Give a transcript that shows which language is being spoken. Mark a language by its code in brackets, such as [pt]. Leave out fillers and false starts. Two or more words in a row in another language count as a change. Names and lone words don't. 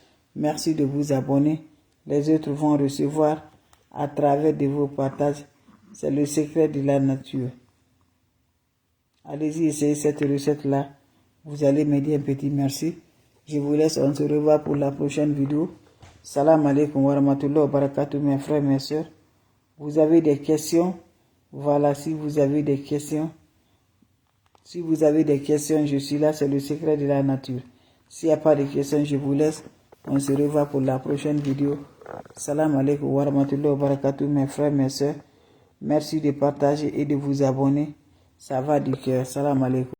[fr] Merci de vous abonner. Les autres vont recevoir à travers de vos partages. C'est le secret de la nature. Allez-y, essayez cette recette-là. Vous allez me dire un petit merci. Je vous laisse, on se revoit pour la prochaine vidéo. [ar] سلام عليكم ورحمة الله وبركاته, [fr] mes frères, mes soeurs. Vous avez des questions? Voilà, si vous avez des questions. Si vous avez des questions, je suis là, c'est le secret de la nature. S'il n'y a pas de questions, je vous laisse. On se revoit pour la prochaine vidéo. [ar] سلام عليكم ورحمة الله وبركاته, [fr] mes frères, mes soeurs. Merci de partager et de vous abonner. Ça va du cœur. [ar] سلام عليكم.